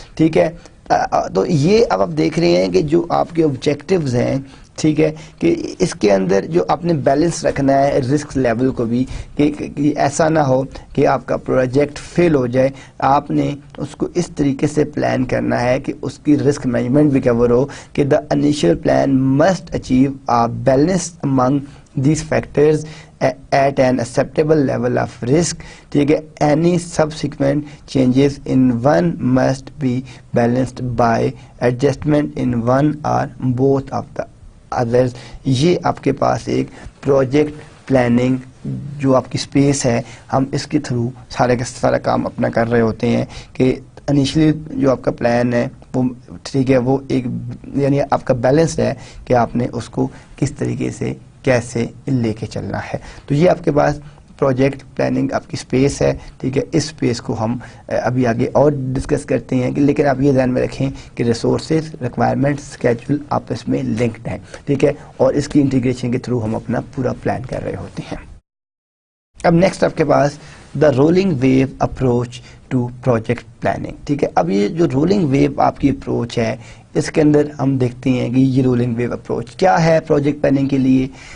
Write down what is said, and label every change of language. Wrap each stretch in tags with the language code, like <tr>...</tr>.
<ur>ٹھیک ہے، تو یہ اب آپ دیکھ رہے ہیں کہ جو آپ کے آبجیکٹیوز ہیں، ٹھیک ہے، کہ اس کے اندر جو آپ نے بیلنس رکھنا ہے رسک لیول کو بھی، کہ ایسا نہ ہو کہ آپ کا پروجیکٹ فیل ہو جائے. آپ نے اس کو اس طریقے سے پلان کرنا ہے کہ اس کی رسک مینجمنٹ بھی کور ہو، کہ</ur> <en>The initial plan must achieve a balance among these factors at an acceptable level of risk. ٹھیک ہے، any subsequent changes in one must be balanced by adjustment in one or both of the others.</en> <ur>یہ آپ کے پاس ایک project planning جو آپ کی space ہے، ہم اس کے تھرو سارے کا سارا کام اپنا کر رہے ہوتے ہیں. کہ انیشلی جو آپ کا پلان ہے وہ ٹھیک ہے، وہ ایک یعنی آپ کا بیلنس ہے کہ آپ نے اس کو کس طریقے سے کیسے لے کے چلنا ہے. تو یہ آپ کے پاس پروجیکٹ پلاننگ آپ کی سپیس ہے. ٹھیک ہے، اس سپیس کو ہم ابھی آگے اور ڈسکس کرتے ہیں، کہ لیکن آپ یہ ذہن میں رکھیں کہ ریسورسز، ریکوائرمنٹ، اسکیجول آپس میں لنکڈ ہیں. ٹھیک ہے، اور اس کی انٹیگریشن کے تھرو ہم اپنا پورا پلان کر رہے ہوتے ہیں. اب نیکسٹ آپ کے پاس</ur> <en>The rolling wave approach to project planning.</en> <ur>ٹھیک ہے، اب یہ جو رولنگ ویو آپ کی اپروچ ہے، اس کے اندر ہم دیکھتے ہیں کہ یہ رولنگ ویو اپروچ کیا ہے پروجیکٹ پلاننگ کے لیے.</ur>